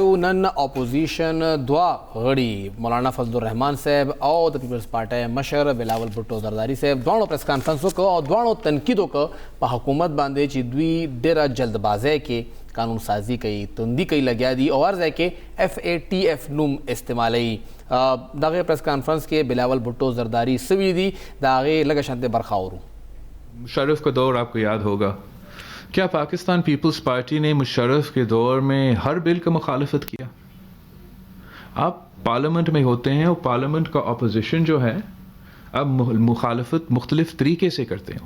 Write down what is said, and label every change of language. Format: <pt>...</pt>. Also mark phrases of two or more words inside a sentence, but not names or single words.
<ps>نن اپوزیشن دوه غړي مولانا فضل الرحمان صاحب او د پیپلز پارټۍ مشر بلاول بھټو زرداری صاحب دواړو پریس کانفرنس وکړ او دواړو تنقید وکړ په حکومت باندې چې دوی ډېره جلدبازۍ کې قانون سازی کوي، توندي کوي لګیا دي او هر ځای کې FATF نوم استعمالوي. دغه پریس کانفرنس کې بلاول بھٹو زرداری سوي دي د هغې لږه شانتې برخه اورو.</ps> <ur>مشرف کا دور آپ کو یاد ہوگا، کیا پاکستان پیپلز پارٹی نے مشرف کے دور میں ہر بل کا مخالفت کیا؟ آپ پارلیمنٹ میں ہوتے ہیں اور پارلیمنٹ کا اپوزیشن جو ہے اب مخالفت مختلف طریقے سے کرتے ہوں.</ur>